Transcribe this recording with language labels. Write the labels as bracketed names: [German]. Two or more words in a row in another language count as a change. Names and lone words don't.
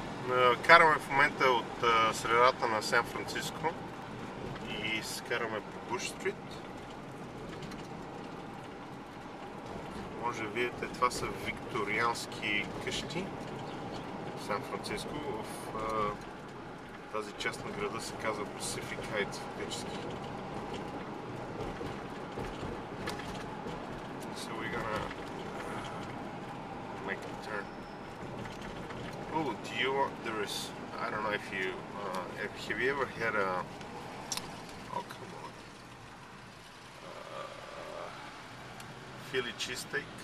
[Bulgarian] Караме в момента от средата на Сан Франциско и скараме по Буш Стрит. Може да видите, това са викториански къщи в Сан Франциско. В тази част на града се казва Pacific Heights фактически. [English] So we're gonna make a turn. Oh, do you want, there is, I don't know if you, have you ever had a, oh come on, Philly cheesesteak?